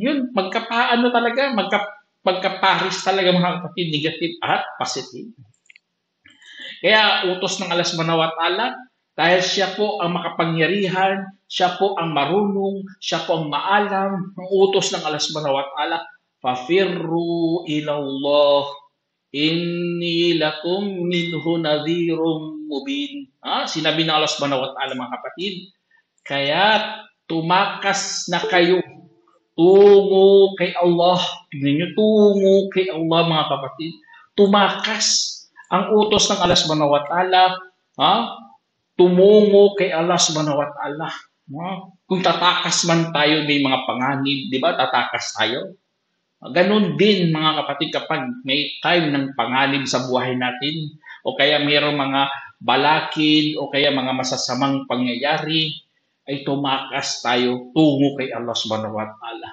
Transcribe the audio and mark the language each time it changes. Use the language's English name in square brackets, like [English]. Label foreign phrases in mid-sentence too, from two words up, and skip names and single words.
[Filipino] Yun, magkaparis talaga mga kapatid, negative at positive. Kaya utos ng Allah [Arabic] سبحانه وتعالى, [Filipino] dahil siya po ang makapangyarihan, siya po ang marunong, siya po ang maalam, ang utos ng Allah [Arabic] سبحانه وتعالى، ففروا إلى الله إني لكم منه نذير مبين. [Filipino] Sinabi ng Allah [Arabic] سبحانه وتعالى [Filipino] mga kapatid, kaya tumakas na kayo tungo kay Allah. Tingnan niyo, tungo kay Allah mga kapatid. Tumakas. Ang utos ng Allah [Arabic] سبحانه وتعالى, [Filipino] tumungo kay Allah [Arabic] سبحانه وتعالى. [Filipino] Kung tatakas man tayo may mga panganib, di ba? Tatakas tayo. Ganon din mga kapatid kapag may time ng panganib sa buhay natin o kaya mayroong mga balakid o kaya mga masasamang pangyayari, ay tumakas tayo tungo kay Allah [Arabic] سبحانه وتعالى.